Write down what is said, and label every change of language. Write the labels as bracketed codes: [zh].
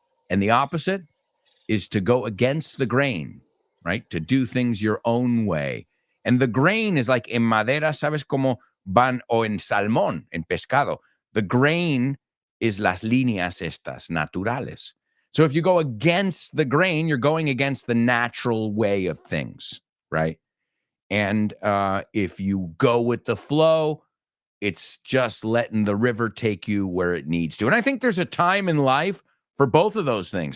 [en] And the opposite is to go against the grain, right? To do things your own way. And the grain is like [es] en madera, ¿sabes cómo van? O en salmón, en pescado. [en] The grain is [es] las líneas estas naturales. [en] So if you go against the grain, you're going against the natural way of things, right? And if you go with the flow, it's just letting the river take you where it needs to. And I think there's a time in life for both of those things.